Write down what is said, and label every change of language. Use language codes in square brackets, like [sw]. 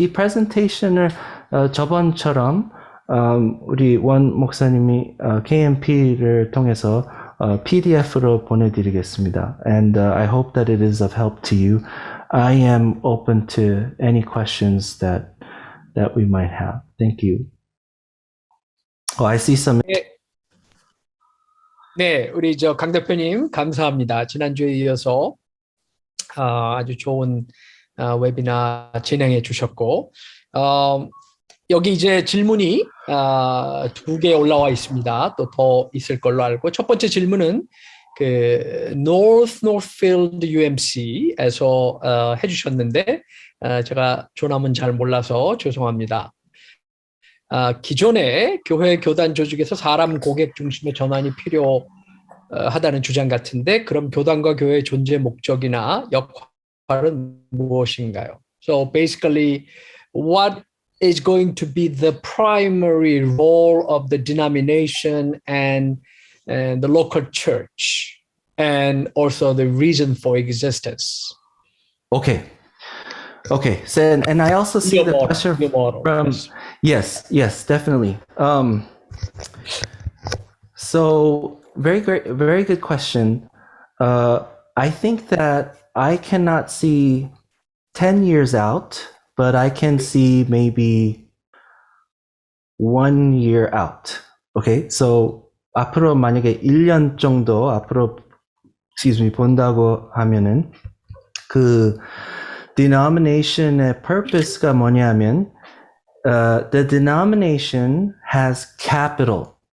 [ko] 이 프레젠테이션을 저번처럼 우리 원 목사님이 KMP를 통해서 PDF로 보내드리겠습니다. [en] And I hope that it is of help to you. I am open to any questions that we might have. Thank you. I see some. [ko] 네, 우리 강 대표님 감사합니다. 지난주에 이어서 아주 좋은 웨비나 진행해 주셨고, 여기 이제 질문이 2개 올라와 있습니다. 또 더 있을 걸로 알고, 첫 번째 질문은 그 Northfield UMC에서 해주셨는데, 제가 조남은 잘 몰라서 죄송합니다. 기존의 교회 교단 조직에서 사람 고객 중심의 전환이 필요하다는 주장 같은데, 그럼 교단과 교회의 존재 목적이나 역할은 무엇인가요? [en] So basically, what is going to be the primary role of the denomination and the local church, and also the reason for existence? Okay. So, and I also see the pressure from, yes, definitely. So very good question. I think that I cannot see 10 years out, but I can see maybe 1 year out. Okay, so [ko] 앞으로 만약에 1년 정도 앞으로 본다고 하면은 그 denomination의 purpose가 뭐냐면 [en] the denomination has capital.